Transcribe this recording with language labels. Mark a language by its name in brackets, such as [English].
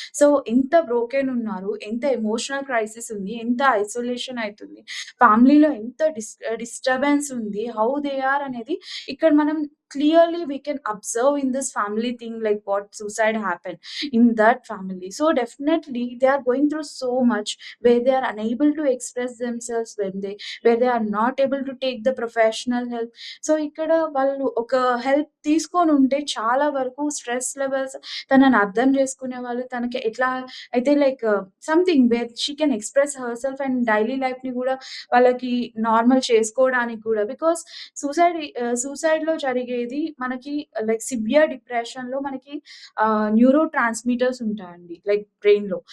[Telugu] So, ఎంత broken ఉన్నారు, ఎంత ఎమోషనల్ క్రైసిస్ ఉంది, ఎంత ఐసోలేషన్ అయితుంది, ఫ్యామిలీలో ఎంత డిస్టర్బెన్స్ ఉంది, [English] how they are [Telugu] అనేది ఇక్కడ మనం [English] Clearly we can observe in this family thing like what suicide happen in that family. So definitely they are going through so much where they are unable to express themselves where they are not able to take the professional help. [Telugu] So ఇక్కడ వాళ్ళు ఒక help తీసుకొనుంటే చాలా వరకు stress levels తనని అర్థం చేసుకునే వాళ్ళు తనకి ఎట్లా అయితే like [English] something where she can express herself [Telugu] and daily లైఫ్‌ని గూడా వాళ్ళకి నార్మల్ చేసుకోవడానికి గూడా. బికాజ్ సూసైడ్‌లో జరిగేది మనకి లైక్ సివియర్ డిప్రెషన్‌లో మనకి న్యూరో ట్రాన్స్‌మిటర్స్ ఉంటాయండి. లైక్ బ్రెయిన్‌లో.